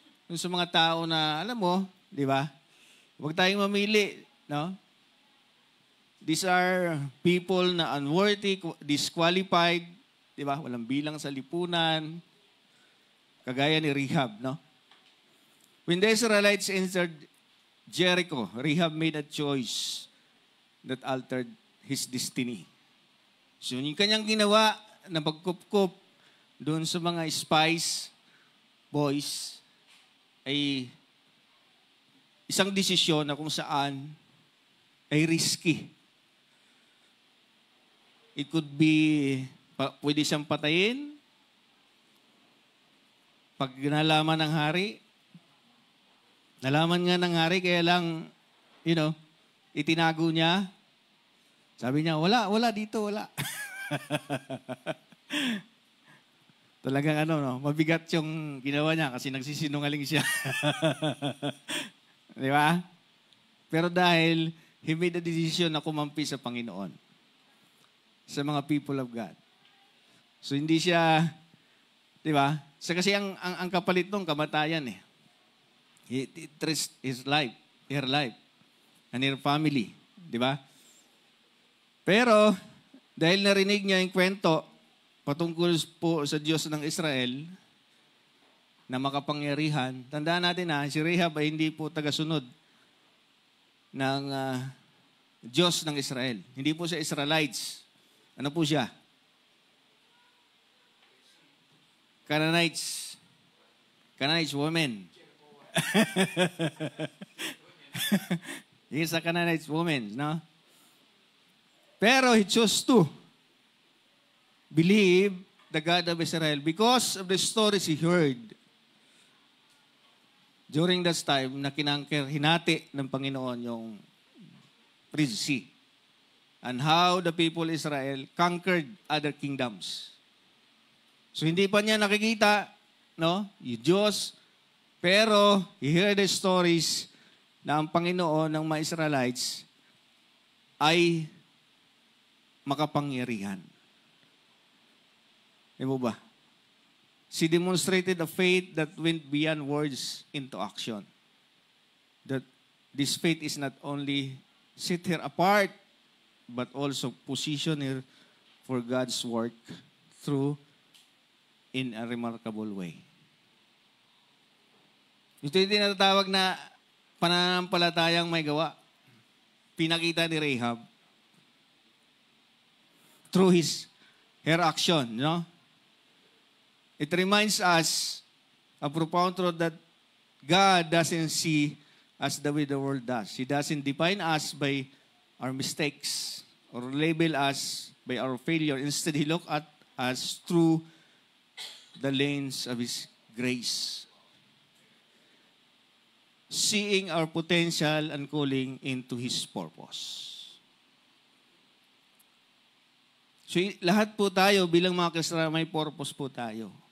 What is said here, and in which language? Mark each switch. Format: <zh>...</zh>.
<tl>Yung sa mga tao na, alam mo, di ba? Huwag tayong mamili, no?</tl> <en>These are people na unworthy, disqualified,</en> <tl>di ba? Walang bilang sa lipunan. Kagaya ni Rahab, no?</tl> <en>When the Israelites entered Jericho, Rahab made a choice that altered his destiny.</en> <tl>So, yung kanyang ginawa na pagkup-kup doon sa mga spies, boys, ay isang desisyon na kung saan ay risky.</tl> <en>It could be,</en> <tl>pwede siyang patayin. Pag nalaman ng hari, nalaman nga ng hari, kaya lang, itinago niya. Sabi niya, wala dito, wala. Talagang mabigat yung ginawa niya kasi nagsisinungaling siya. Di ba? Pero dahil</tl> <en>he made a decision</en> <tl>na kumampi sa Panginoon, sa mga people of God. So hindi siya, di ba? Kasi ang kapalit nung kamatayan eh.</tl> <en>He risked his life, her life, and her family.</en> <tl>Di ba? Pero, dahil narinig niya yung kwento patungkol po sa Diyos ng Israel na makapangyarihan. Tandaan natin si Rahab ay hindi po tagasunod ng Diyos ng Israel. Hindi po siya Israelites. Ano po siya?</tl> <en>Canaanites. Canaanites women. He's a Canaanite woman, no? Pero he chose to believe the God of Israel because of the stories he heard during that time</en> <tl>na hinati ng Panginoon yung Red Sea</tl> <en>and how the people Israel conquered other kingdoms.</en> <tl>So hindi pa niya nakikita, no, yung Diyos, pero</tl> <en>he heard the stories</en> <tl>na ang Panginoon ng mga Israelites ay makapangyarihan. Di mo ba?</tl> <en>She demonstrated a faith that went beyond words into action. That this faith is not only set her apart, but also position her for God's work through in a remarkable way.</en> <tl>Ito yung tinatawag na pananampalatayang may gawa. Pinakita ni Rahab</tl> <en>through her action,</en> <tl>no?</tl> <en>It reminds us a profound truth that God doesn't see us the way the world does. He doesn't define us by our mistakes or label us by our failure. Instead, He looks at us through the lens of His grace, seeing our potential and calling into His purpose.</en> <tl>So, lahat po tayo bilang mga Kristiyano may purpose po tayo.</tl>